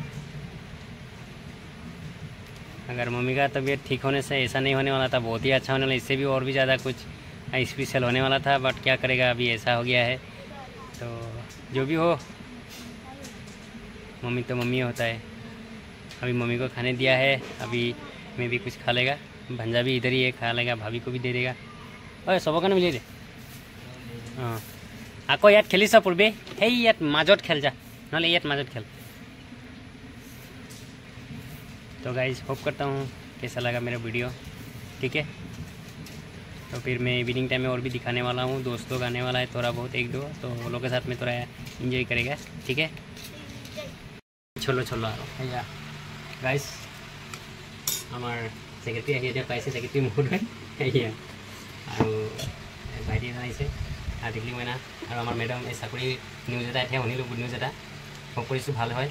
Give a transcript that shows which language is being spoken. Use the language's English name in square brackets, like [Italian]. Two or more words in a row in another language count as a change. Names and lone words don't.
[Hindi] अगर मम्मी का तबीयत ठीक होने से ऐसा नहीं होने वाला था बहुत ही अच्छा होने वाला इससे भी और भी ज़्यादा कुछ स्पेशल होने वाला था बट क्या करेगा अभी ऐसा हो गया है तो जो भी हो मम्मी तो मम्मी होता है अभी मम्मी को खाने दिया है अभी मैं भी कुछ खा लेगा भंजा भी इधर ही है खा लेगा भाभी को भी दे देगा और सब कारण मिले दे [Assamese] আকৌ ইয়াত খেলিছ পূৰ্বে সেই ইয়াত মাজত খেল [Hindi] যা নহ'লে ইয়াত মাজত খেল तो गाइस होप करता हूँ कैसा लगा मेरा वीडियो, ठीक है। तो फिर मैं इवनिंग टाइम में और भी दिखाने वाला हूँ, दोस्त लोग आने वाला है थोड़ा बहुत, एक दो, तो वो लोग के साथ में थोड़ा एंजॉय करेगा, ठीक है। [Assamese] চলো চলো আৰু এয়া গাইজ আমাৰ ছেক্ৰেটাৰী আহি এতিয়া পাইছে, ছেক্ৰেটাৰী মহোদয় এয়া আৰু ভাইটি এজন আহিছে টিকলি মইনা, আৰু আমাৰ মেডাম এই চাকৰি নিউজ এটা এতিয়া শুনিলোঁ, [English] good news [Assamese] এটা, হোপ কৰিছোঁ ভাল হয়।